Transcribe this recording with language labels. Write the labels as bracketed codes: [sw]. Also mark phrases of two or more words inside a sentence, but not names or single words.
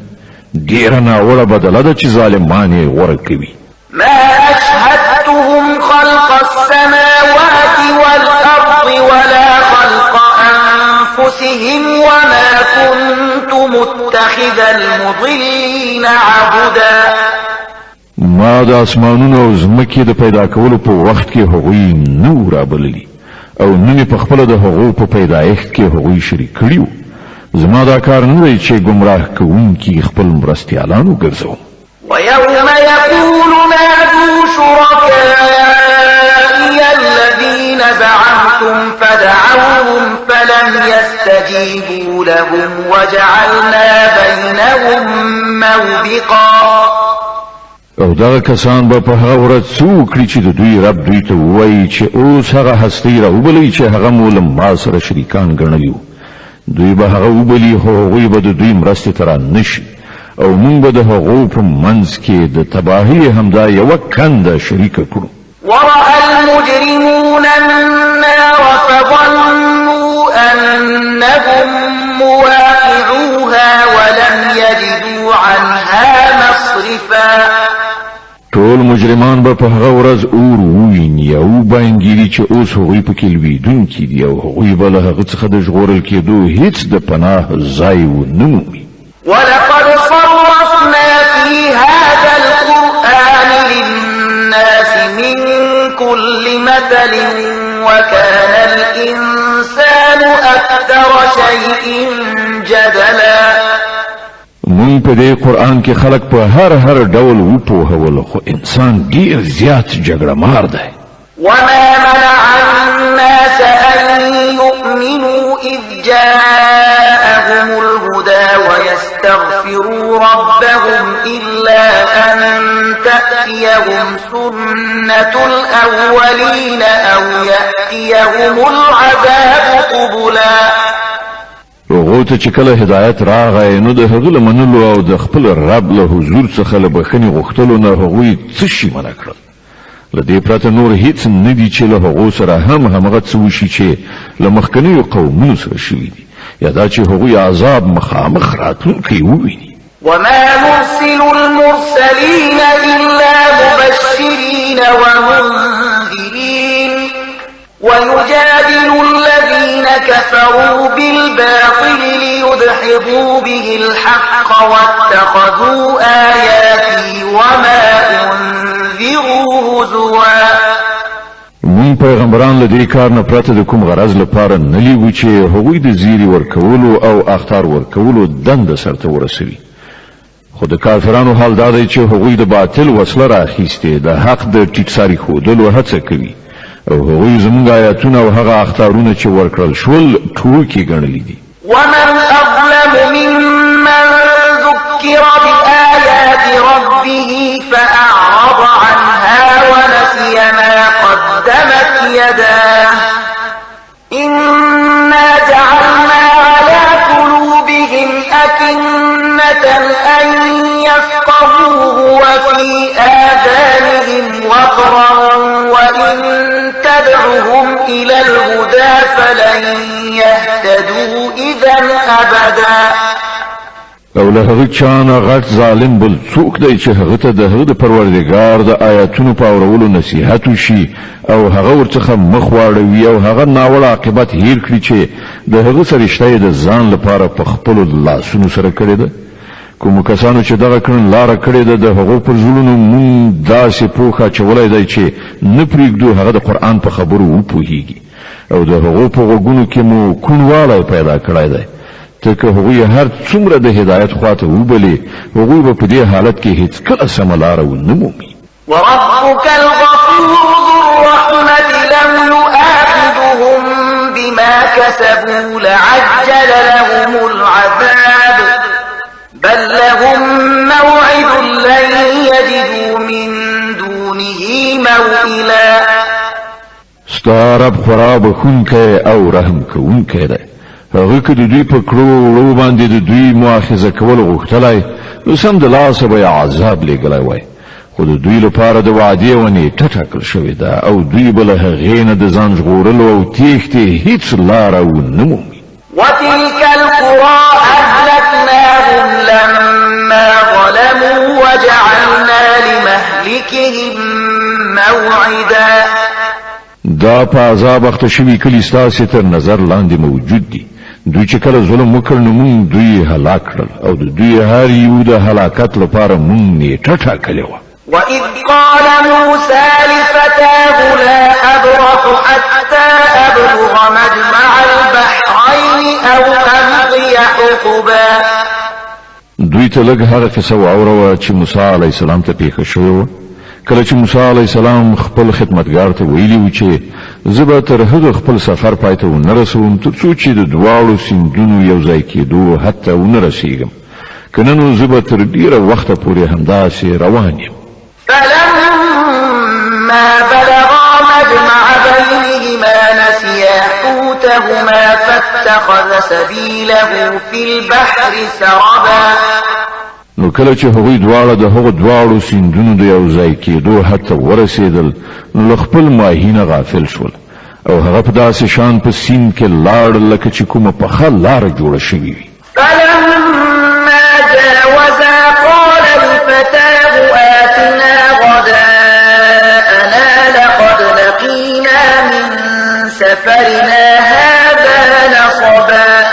[ps] ډېره ناوړه بدله ده چې ظالمان یې غوره کوي. [ar] ما أشهدتهم خلق السماوات والأرض ولا خلق أنفسهم وما كنت متخذ المضلين عبدا. [ps] ما د اسمانونو او ځمکې د پیدا کولو په وخت کې هغوی نه و رابللي او نن په خپل د هغو په پیدایښت کې هغوی شریک کړیو زما دا کار نه دی چې گمراه کوونکي خپل مرستیالان وګرځوم [ar] ويوم يقول نادوا شركائي الذين زعمتم فدعوهم فلم يستجيبوا لهم وجعلنا بينهم موبقا [ps] او دغه کسان به په هغه ورځ څه وکړي چې د دوی رب دوی ته ووایي چې اوس هغه هستي راوبلئ چې هغه مو له ما سره شریکان ګڼلي وو دوی به هغه وبلي خو هغوی به د دوی مرستې ته رانشي او موږ به د هغو په منځ کې د تباهۍ همدا یوه کنده شریکه کړو [ar] ورأى المجرمون النار فظنوا أنهم مواقعوها ولم يجدوا عنها مصرفا [ps] ټول مجرمان به په هغه ورځ اور وویني او باینګیري چې اوس هغوی پکې لویدونکي دي او هغوی به له هغه څخه د ژغورل کېدو هیڅ د پناه ځای ونه مومي [ar] ولقد صرفنا في هذا القرآن للناس من كل مثل وكان الإنسان أكثر شيء جدلا [ps] مون په دې قرآن کې خلق په هر ډول وپوهول خو انسان ډیر زیات جګړه مار دی [ar] وما منع الناس أن يؤمنوا إذ جاءهم الهدى ويستغفروا ربهم إلا أن تأتيهم سنة الأولين أو يأتيهم العذاب قبلا [ps] هغو ته چې کله هدایت راغی نو د هغه له منلو او د خپل رب له حضور څخه له بخښنې غوښتلو نه هغوی څه شي منع کړل له دې پرته نور هیڅ نه دي چې له هغو سره همغه څه وشي چې له مخکنیو قومونو سره شوي دي یا دا چې هغوی عذاب مخامخ راتلونکی وویني [ar] وما نرسل المرسلين إلا مبشرين ومنذرين ويجادل الذين كفروا بالباطل ليدحضوا به الحق واتخذوا آياتي وما أنذروا هزوا [ps] مون پیغمبران له دې کار نه پرته د کوم غرض لپاره نه لیږو چې هغوی د زیری ورکولو او اخطار ورکولو دنده سرته ورسوي خو د کافرانو حال دا دی چې هغوی د باطل وسله راخیستې د حق د ټیټساري ښودلو هڅه کوي او هغوی زموږ آیاتونه او هغه اخطارونه چې ورکړل شول ټوکې ګڼلي دي [ar] ومن أظلم ممن ذكر بآيات ربه فأعرض عنها ونسي ما قدمت يداه إنا جعلنا على قلوبهم أكنة أن يفقهوه وفي آذانهم وقرا وإن تدعهم إلى الهدى فلن يهتدوا إذا أبدا [ps] او له هغه چانه غټ ظالم بل څوک دی چې هغه ته د هغه د پروردګار د آیاتونو په اورولو نصیحت وشي او هغه ورڅخه مخ واړوي او هغه ناوړه عاقبت هیر کړي چې د هغه سرشته د ځان لپاره په خپل لاسونو سره کړی ده کوم کسانو چې دغه کړن لار کړی ده د هغه پر زړونو مون داسې پوخه چولای دی چې نه پرېږدو هغه د قرآن په خبرو وپوهیږي او د هغه په غوږونو کې مو کونوالی پیدا کړی دی ترکه هغوی هر څومره د هدایت خواته وبلي هغوی به په دې حالت کې هیڅ کله سمه لاره ونه مومي [ar] وربك الغفور ذو الرحمة لم يؤاخذهم بما كسبوا لعجل لهم العذاب بل لهم موعد لن يجدوا من دونه موئلا [ps] ستا رب خورا بخونکی او رحم کوونکی دی هغه که د دوی په کړو وړو باندې د دوی مؤاخذه کول غوښتلی نو سم د لاسه به یې عذاب لیږلی وای خو د دوی لپاره د وعدې یوه نیټه ټاکل شوې ده او دوی به له هغې نه د ځان ژغورلو او تېښتې هیڅ لاره ونه مومي [ar] وتلك القرى أهلكناهم لما ظلموا وجعلنا لمهلكهم موعدا [ps] دا په عذاب اخته شوي کلي ستاسې تر نظر لاندې موجود دي دوی چې کله ظلم وکړ نو مونږ دوی هلاک کړل او د دوی هر یو د هلاکت لپاره مونږ نیټه ټاکلې وه [ar] وإذ قال موسى لفتاه لا أبرح حتى أبلغ مجمع البحرين أو أمضي حقبا. [ps] دوی ته لږ هغه قصه واوروه چې موسی [ar] علیه السلام [ps] ته پیښه شوې وه. کله چې موسی [ar] علیه السلام [ps] خپل خدمتګار ته ویلي و چې زه به تر هغه خپل سفر پای ته ونه رسوم تر څو چې د دواړو سیندونو یو ځای کېدو حتی ونه رسېږم، که نه نو زه به تر ډېره وخته پورې همداسې روان یم. [ar] فلما بلغا مجمع بينهما نسيا حوتهما فاتخذ سبيله في البحر سربا. [ps] نو کله چې هغوی دواړه د هغو دواړو سیندونو د یو ځای کېدو حتی ورسېدل نو له خپل ماهي نه غافل شول او هغه په داسې شان په سیند کې لاړ لکه چې کومه پخه لاره جوړه شوې وي. [ar] فلما جاوزا قال لفتاه آتنا غداءنا لقد لقينا من سفرنا هذا نصبا.